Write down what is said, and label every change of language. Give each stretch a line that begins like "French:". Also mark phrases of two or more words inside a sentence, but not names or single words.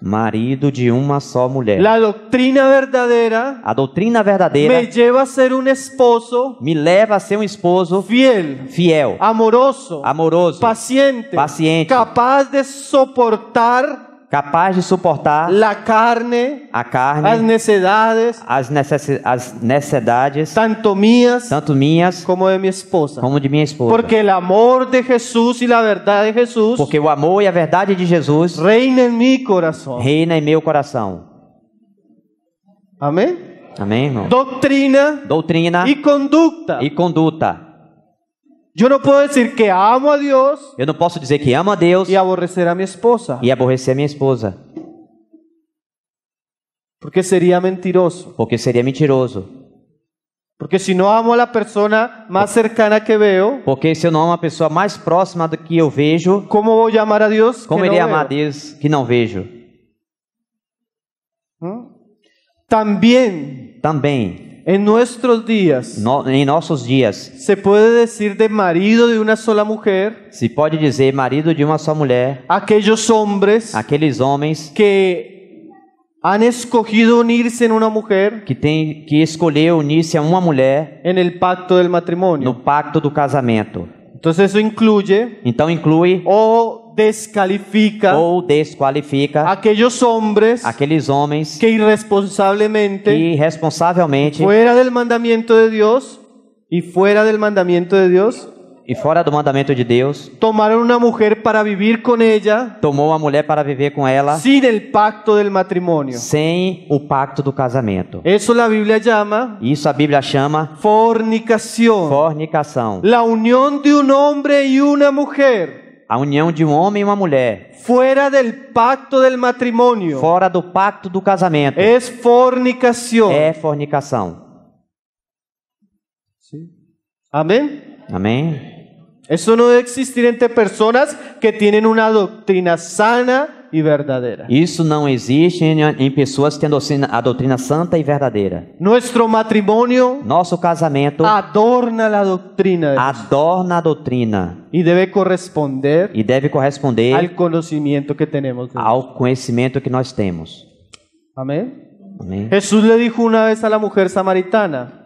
Portuguese: marido de uma só mulher.
Spanish: La doctrina verdadera
Portuguese: A doutrina verdadeira
Spanish: me lleva a ser un esposo
Portuguese: me leva a ser um esposo
Spanish: fiel,
Portuguese: fiel,
Spanish: amoroso,
Portuguese: amoroso,
Spanish: paciente,
Portuguese: paciente,
Spanish: capaz de soportar
Portuguese: capaz de suportar
Spanish: la carne,
Portuguese: a
Spanish: las
Portuguese: carne,
Spanish: necesidades,
Portuguese: as necessidades,
Spanish: tanto mías
Portuguese: tanto minhas
Spanish: como de mi esposa.
Portuguese: como de minha esposa.
Spanish: Porque el amor de Jesús y la verdad de Jesús
Portuguese: Porque o amor e a verdade de Jesus
Spanish: reina en mi corazón.
Portuguese: reina em meu coração.
Spanish: Amén.
Portuguese: Amém, irmão?
Spanish: Doctrina
Portuguese: Doutrina
Spanish: y conducta.
Portuguese: e conduta.
Spanish: Yo no puedo decir que amo a Dios
Portuguese: Eu não posso dizer que amo a Deus
Spanish: y aborrecer a mi esposa,
Portuguese: e aborrecer a minha esposa,
Spanish: porque sería mentiroso.
Portuguese: porque seria mentiroso.
Spanish: Porque si no amo a la persona más cercana que veo,
Portuguese: Porque se eu não amo a pessoa mais próxima do que eu vejo,
Spanish: ¿cómo voy a amar a Dios
Portuguese: como
Spanish: que no
Portuguese: irei amar a
Spanish: veo?
Portuguese: Deus que não vejo?
Spanish: También
Portuguese: Também,
Spanish: en nuestros días
Portuguese: em nossos dias,
Spanish: se puede decir de marido de una sola mujer,
Portuguese: se pode dizer marido de uma só mulher,
Spanish: aquellos hombres
Portuguese: aqueles homens
Spanish: que han escogido unirse en una mujer
Portuguese: que escolheu unir-se a uma mulher
Spanish: en el pacto del matrimonio.
Portuguese: no pacto do casamento.
Spanish: Entonces eso incluye
Portuguese: Então inclui
Spanish: o descalifica
Portuguese: ou desqualifica
Spanish: aquellos hombres
Portuguese: aqueles homens
Spanish: que irresponsablemente,
Portuguese: que irresponsavelmente
Spanish: fuera del mandamiento de Dios y fuera del mandamiento de Dios,
Portuguese: e fora do mandamento de Deus,
Spanish: tomaron una mujer para vivir con ella
Portuguese: tomou a mulher para viver com ela
Spanish: sin el pacto del matrimonio.
Portuguese: sem o pacto do casamento.
Spanish: Eso la Biblia llama
Portuguese: Isso a Bíblia chama
Spanish: fornicación.
Portuguese: fornicação.
Spanish: La unión de un hombre y una mujer
Portuguese: A união de um homem e uma mulher
Spanish: fuera del pacto del matrimonio
Portuguese: fora do pacto do casamento
Spanish: es fornicación.
Portuguese: é fornicação.
Spanish: Amén.
Portuguese: Amém?
Spanish: Eso no debe existir entre personas que tienen una doctrina sana y verdadera.
Portuguese: Isso não existe em pessoas que têm a doutrina santa e verdadeira.
Spanish: Nuestro matrimonio
Portuguese: Nosso casamento
Spanish: adorna la doctrina de Dios
Portuguese: adorna a doutrina
Spanish: y debe corresponder
Portuguese: e deve corresponder
Spanish: al conocimiento que tenemos de Dios.
Portuguese: ao conhecimento que nós temos.
Spanish: Amén.
Portuguese: Amém?
Spanish: Jesús le dijo una vez a la mujer samaritana: